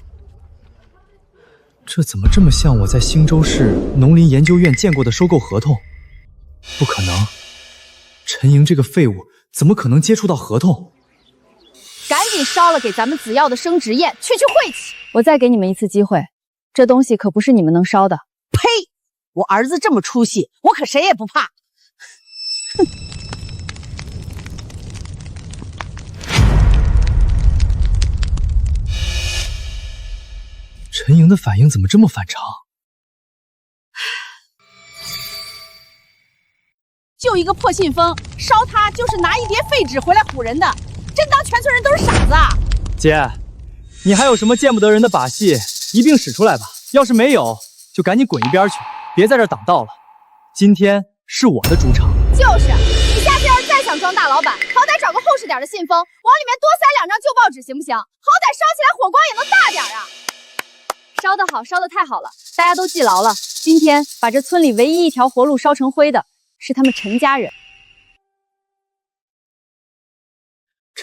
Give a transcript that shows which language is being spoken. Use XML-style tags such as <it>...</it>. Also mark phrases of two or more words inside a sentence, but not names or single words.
<zh>這怎麼這麼像我在興州市農林研究院見過的收購合同？不可能，陳瑩這個廢物怎麼可能接觸到合同？趕緊燒了給咱們子耀的升職宴，去晦氣！我再給你們一次機會，這東西可不是你們能燒的。呸！我兒子這麼出息，我可誰也不怕。哼！陳瑩的反應怎麼這麼反常？就一個破信封，燒它就是拿一疊廢紙回來唬人的，真當全村人都是傻子啊！姐，你還有什麼見不得人的把戲，一併使出來吧。要是沒有，就趕緊滾一邊去，別在這兒擋道了。今天是我的主場。就是，你下次要是再想裝大老闆，好歹找個厚實點的信封，往裡面多塞2張舊報紙，行不行？好歹燒起來火光也能大點啊！燒得好，燒得太好了，大家都記牢了。今天把這村裡唯一一條活路燒成灰的，是他們陳家人。</zh>